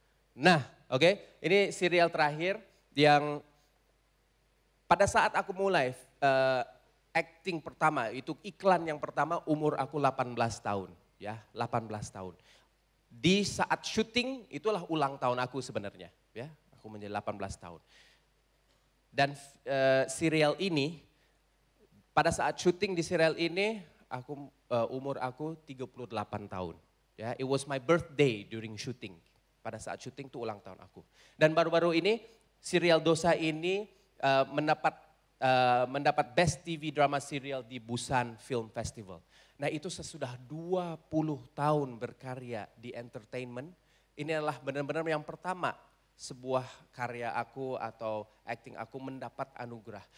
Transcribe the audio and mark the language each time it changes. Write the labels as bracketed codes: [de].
[id] Nah, oke, ini serial terakhir yang pada saat aku mulai acting pertama, itu iklan yang pertama umur aku 18 tahun, ya, 18 tahun. Di saat syuting itulah ulang tahun aku sebenarnya, ya, aku menjadi 18 tahun. Dan serial ini, pada saat syuting di serial ini, umur aku 38 tahun. [en] Ya, it was my birthday during shooting. [id] Pada saat syuting itu ulang tahun aku. Dan baru-baru ini serial Dosa ini mendapat Best TV Drama Serial di Busan Film Festival. Nah itu sesudah 20 tahun berkarya di entertainment, ini adalah benar-benar yang pertama sebuah karya aku atau acting aku mendapat anugerah.